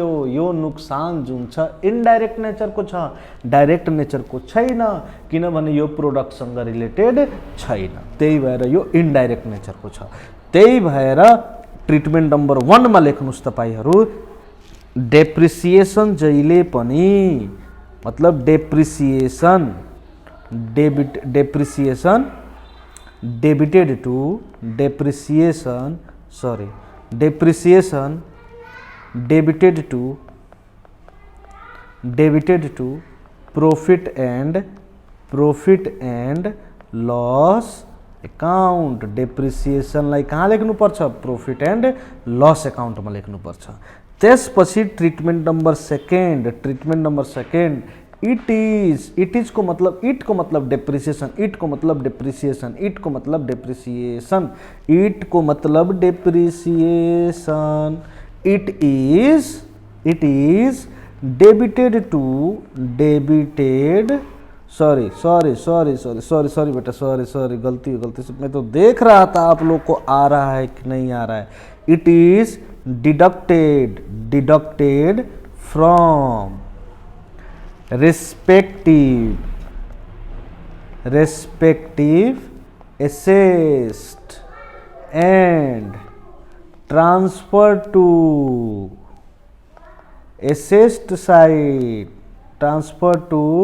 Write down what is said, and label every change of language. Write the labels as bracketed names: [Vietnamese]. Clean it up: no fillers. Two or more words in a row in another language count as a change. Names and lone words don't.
[Nepali] यो नुकसान जुन छ [English] indirect nature [Nepali] को छ, [English] direct nature [Nepali] को छैन, किनभने यो प्रोडक्टसँग रिलेटेड छैन, त्यही भएर यो [English] indirect nature [Nepali] को छ। त्यही भएर [English] treatment number [Nepali] 1 मा लेख्नुस् तपाईहरु डेप्रिसिएसन जहिले पनि मतलब [English] depreciation debited to debited to profit and loss account। [Nepali] डेप्रिसिएसन लाई कहाँ लेख्नु पर्छ [English] profit and loss account [Nepali] में लेख्नु पर्छ। [Hindi] त्यसपछि [English] treatment number [Hindi] 2 [English] it is [Hindi] को मतलब डेप्रिसिएसन, इट को मतलब डेप्रिसिएशन, [English] it is debited [Hindi] सॉरी बेटा, सॉरी गलती से मैं तो देख रहा था आप लोग को आ रहा है कि नहीं आ रहा है। [English] it is deducted from respective assessed and transferred to assessed side, transfer to